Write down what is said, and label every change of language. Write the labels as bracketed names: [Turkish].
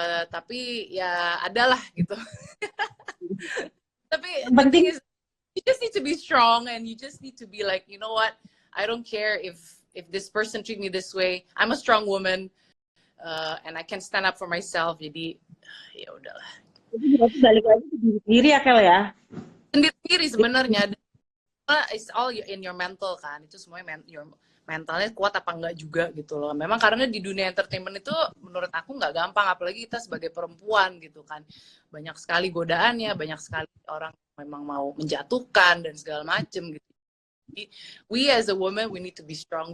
[Indonesian] Tapi ya adalah gitu. [English] Tapi the thing is, you just need to be strong and you just need to be like, you know what, I don't care if this person treat me this way, I'm a strong woman, and I can stand up for myself. [Indonesian] Jadi ya udahlah. Jadi berarti balik lagi ke diri sendiri ya, Kel ya. Sendiri sebenarnya. [English] It's all in your mental kan. [Indonesian] Itu semuanya mentalnya kuat apa enggak juga gitu loh. Memang karena di dunia entertainment itu menurut aku nggak gampang, apalagi kita sebagai perempuan gitu kan. Banyak sekali godaannya, banyak sekali orang memang mau menjatuhkan dan segala macem gitu. [English] Jadi, we as a woman, we need to be strong.